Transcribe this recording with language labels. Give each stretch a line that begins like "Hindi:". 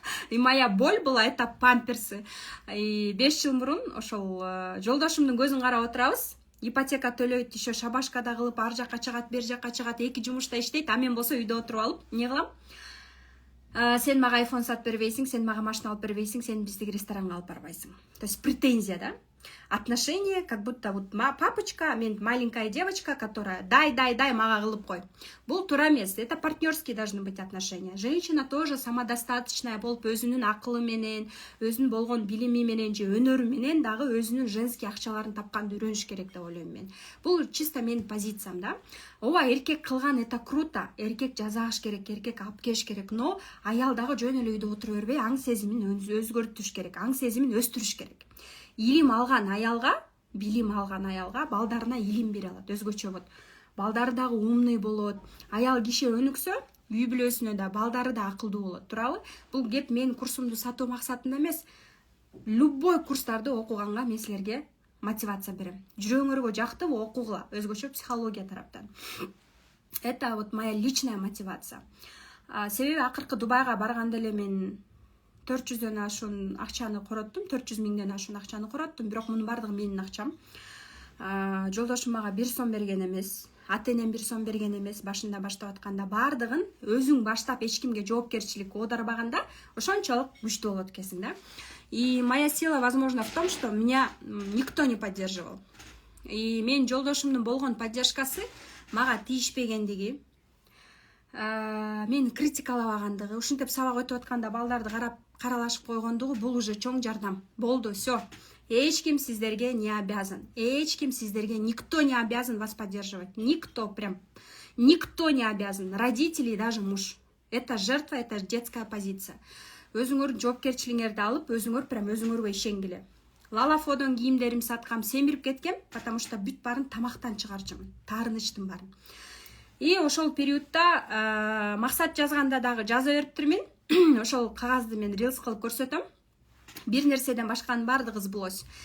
Russian: И моя боль была это памперсы.
Kyrgyz: И 5 жыл мурун ошол жолдошумдун көзүн карап отурабыз. Ипотека төлөйт, еще шабашкада кылып, ар жакка чыгат, бер жакка чыгат, 2 жумушта иштейт, а мен болсо үйдө отуруп алып, эмне кылам? Сен мага айфон сатып бербейсиң, сен мага машина алып бербейсиң, сен биздики ресторанга алып барбайсың.
Russian: То есть претензия, да? Отношения, как будто вот папочка,
Kyrgyz: мен
Russian: маленькая девочка, которая дай,
Kyrgyz: мага кылып кой. Бул туура эмес.
Russian: Это партнерские должны быть отношения. Женщина тоже самодостаточная
Kyrgyz: болуп, өзүнүн акылы менен, өзүнүн болгон билими менен же өнөрү менен дагы өзүнүн женский акчаларын тапканды үйрөнүш керек деп ойлойм мен. Бул чисто менин позициям, да. Ооба, эркек кылган
Russian: это круто.
Kyrgyz: Эркек жазаш керек, эркек алып келиш керек, но аял дагы жөн эле үйдө отура бербей, аң сезимин өзгөртүш керек, аң сезимин өстүрүш керек. Илим алган аялга, билим алган аялга балдарына илим бере алат, өзгөчө болот. Балдары дагы умный болот. Аял киши өнүксө, үй бүлөсүнө да, балдары да акылдуу болот, туурабы? Бул кеп мен курсумду сатуу максатында эмес. Любой курстарды окуганга мен силерге мотивация берем. Жүрөгүңөргө жактыбы окугула, өзгөчө психология тараптан.
Russian: Это вот моя личная мотивация.
Kyrgyz: Себеби акыркы Дубайга барганда эле мен 400дөн ашуун акчаны короттум, 400 миңден ашуун акчаны короттум, бирок мунун бардыгы менин акчам. Жолдошум мага 1 сом берген эмес, ата-энем 1 сом берген эмес. Башында баштап атканда бардыгын өзүң баштап эч кимге жоопкерчилик оодарбаганда ошончолук күчтүү болот экенсиң да.
Russian: И моя сила, возможно, в том, что меня никто не поддерживал.
Kyrgyz: И мен жолдошумдун болгон поддержкасы мага тийишпегендиги, мени критикалабагандыгы, ушинтип сабак өтүп атканда балдарды карап каралашып койгондугу бул уже чоң жардам. Болду,
Russian: всё.
Kyrgyz: Эч ким сиздерге
Russian: не обязан.
Kyrgyz: Эч ким сиздерге,
Russian: никто не обязан вас поддерживать. Никто, прям никто не обязан. Родители и даже муж. Это жертва, это детская позиция.
Kyrgyz: Өзүңөр жоопкерчилигиңерди алып, өзүңөр прям өзүңөргө ишенгиле. Лалафодон кийимдерим саткам, семирип кеткем,
Russian: потому что
Kyrgyz: бүт барын тамактан чыгарчумун, таарынычтын барын. И ошол периодта максат жазганда дагы жаза бериптирмин. Ошол кагазды мен рилс кылып көрсөтөм. Бир нерседен башканын бардыгы сбылось.